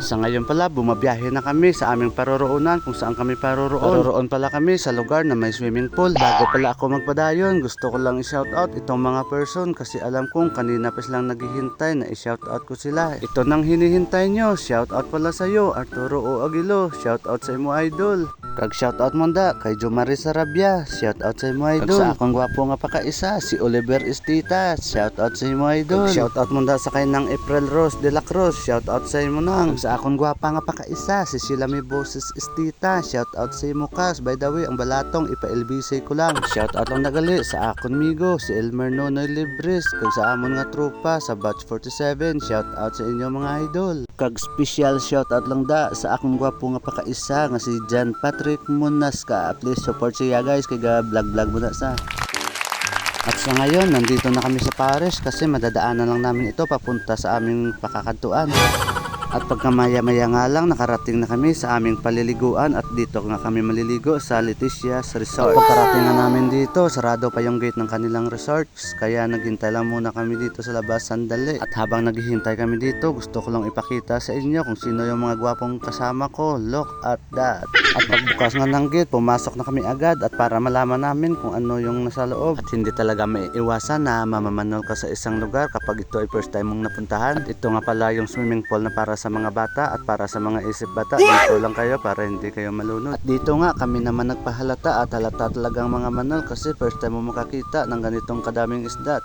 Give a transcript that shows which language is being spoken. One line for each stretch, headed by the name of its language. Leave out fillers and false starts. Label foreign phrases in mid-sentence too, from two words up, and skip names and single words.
Filipino: Sa ngayon pala, bumabiyahe na kami sa aming paroroonan kung saan kami paroroon. Paroroon pala kami sa lugar na may
English: swimming pool.
Filipino: Bago pala ako magpadayon, gusto ko lang i-shoutout itong mga person kasi alam kong kanina pa silang naghihintay na i-shoutout ko sila. Ito nang hinihintay nyo. Shoutout pala sa'yo,
Hiligaynon: Arturo O. Aguilo. Shoutout sa imo idol. Kag shoutout mo da kay Jomari Sarabia. Shoutout sa imo idol. Kag sa akong gwapo nga pakaisa, si Oliver Estita. Shoutout sa imo idol. Kag shoutout mo da sa kay nang April Rose de la Cruz. Shoutout sa imo nang. Kag sa akong gwapa nga pakaisa, si Silami Boses Estita. Shoutout sa imo kas.
English: By the way,
Hiligaynon: ang balatong ipa-LBC ko lang. Shoutout lang nagali sa akon migo, si Elmer Nonoy Libres. Kag sa amon nga tropa sa Batch 47. Shoutout sa inyo mga idol. Kag special shoutout lang da sa akong gwapo nga pakaisa nga si John Patrick Munasca.
English: Please support
Hiligaynon: siya guys kay vlog mo na sa.
Filipino: At sa ngayon, nandito na kami sa Paris kasi madadaanan lang namin ito papunta sa aming pakakantuan. At pagka maya-maya nga lang, nakarating na kami sa aming paliliguan at dito nga kami maliligo sa Leticia's Resort. At pagkarating na namin dito, sarado pa yung gate ng kanilang resorts. Kaya naghintay lang muna kami dito sa labas sandali. At habang naghihintay kami dito, gusto ko lang ipakita sa inyo kung sino yung mga gwapong kasama ko.
English: Look at that.
Filipino: At pagbukas nga ng gate, pumasok na kami agad at para malaman namin kung ano yung nasa loob. At hindi talaga may iwasan na mamamanol ka sa isang lugar kapag ito ay
English: first time
Filipino: mong napuntahan. At ito nga pala yung
English: swimming pool
Filipino: na para sa mga bata at para sa mga isip bata. Dito lang kayo para hindi kayo malunod. At dito nga kami naman nagpahalata at halata talagang mga manol kasi
English: first time
Filipino: mo makakita ng ganitong kadaming isda.